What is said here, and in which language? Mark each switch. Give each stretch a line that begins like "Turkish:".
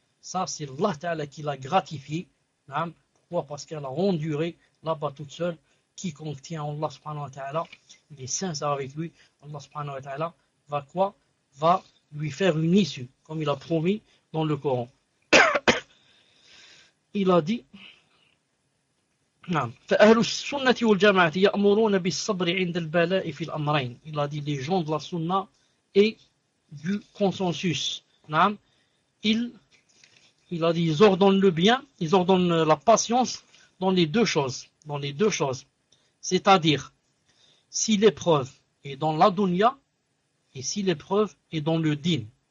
French: Ça, c'est Allah Ta'ala qui l'a gratifié. Hein? Pourquoi? Parce qu'elle a enduré là-bas toute seule. Quiconque tient Allah subhanahu wa ta'ala, il est sincère avec lui. Allah subhanahu wa ta'ala va quoi? Va lui faire une issue, comme il a promis dans le Coran. Il a dit.
Arabic: فأهل السنة والجماعة يأمرون بالصبر عند البلاء في الأمرين.
French: Il a dit, les gens de la sunna et du consensus. Non. Il a dit, ils ordonnent le bien, ils ordonnent la patience dans les deux choses. Dans les deux choses. C'est-à-dire, si l'épreuve est dans la dunya et si l'épreuve est dans le din.